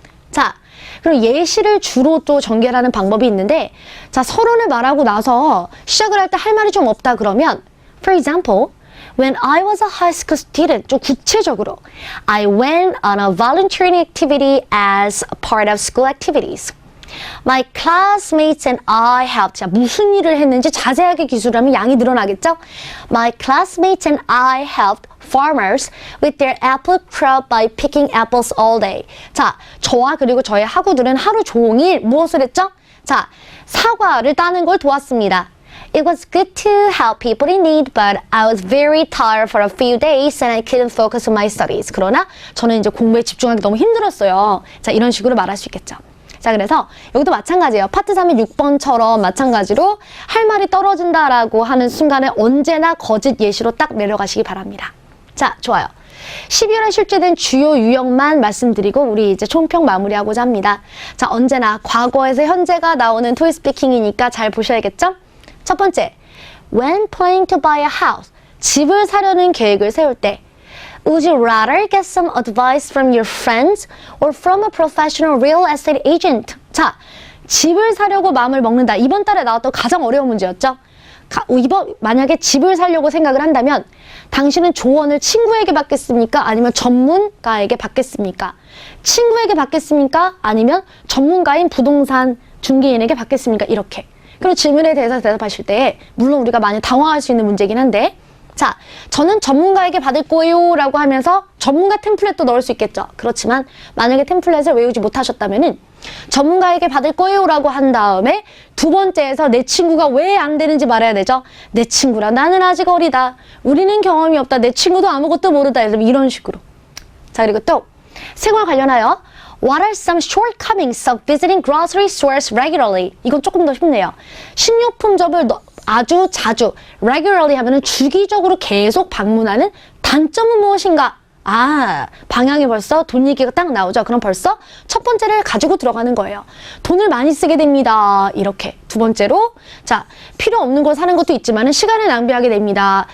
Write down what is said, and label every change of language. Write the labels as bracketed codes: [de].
[ko] 자, 그리고 예시를 주로 또 전개하는 방법이 있는데 자, 서론을 말하고 나서 시작을 할 때 할 말이 좀 없다 그러면 [en] for example When I was a high school student, [ko] 좀 구체적으로 [en] I went on a volunteering activity as a part of school activities. My classmates and I helped. [ko] 자, 무슨 일을 했는지 자세하게 기술하면 양이 늘어나겠죠? [en] My classmates and I helped farmers with their apple crop by picking apples all day. [ko] 자, 저와 그리고 저의 학우들은 하루 종일 무엇을 했죠? 자, 사과를 따는 걸 도왔습니다. [en] It was good to help people in need, but I was very tired for a few days and I couldn't focus on my studies. [ko] 그러나 저는 이제 공부에 집중하기 너무 힘들었어요. 자, 이런 식으로 말할 수 있겠죠. 자, 그래서 여기도 마찬가지예요. 파트 3의 6번처럼 마찬가지로 할 말이 떨어진다라고 하는 순간에 언제나 거짓 예시로 딱 내려가시기 바랍니다. 자, 좋아요. 12월에 출제된 주요 유형만 말씀드리고 우리 이제 총평 마무리하고자 합니다. 자, 언제나 과거에서 현재가 나오는 토익 스피킹이니까 잘 보셔야겠죠? [en] 첫 번째, when planning to buy a house, [ko] 집을 사려는 계획을 세울 때 [en] Would you rather get some advice from your friends or from a professional real estate agent? [ko] 자, 집을 사려고 마음을 먹는다. 이번 달에 나왔던 가장 어려운 문제였죠. 만약에 집을 사려고 생각을 한다면 당신은 조언을 친구에게 받겠습니까? 아니면 전문가에게 받겠습니까? 친구에게 받겠습니까? 아니면 전문가인 부동산 중개인에게 받겠습니까? 이렇게. 그리고 질문에 대해서 대답하실 때 물론 우리가 많이 당황할 수 있는 문제긴 한데 자, 저는 전문가에게 받을 거예요 라고 하면서 전문가 템플릿도 넣을 수 있겠죠. 그렇지만 만약에 템플릿을 외우지 못하셨다면은 전문가에게 받을 거예요 라고 한 다음에 두 번째에서 내 친구가 왜 안 되는지 말해야 되죠. 내 친구랑 나는 아직 어리다. 우리는 경험이 없다. 내 친구도 아무것도 모르다. 이런 식으로. 자, 그리고 또 생활 관련하여 [en] What are some shortcomings of visiting grocery stores regularly? [ko] 이건 조금 더 쉽네요. 식료품점을 아주 자주, regularly 하면은 주기적으로 계속 방문하는 단점은 무엇인가? 아, 방향이 벌써 돈 얘기가 딱 나오죠. 그럼 벌써 첫 번째를 가지고 들어가는 거예요. 돈을 많이 쓰게 됩니다. 이렇게. 두 번째로, 자, 필요 없는 걸 사는 것도 있지만은 시간을 낭비하게 됩니다.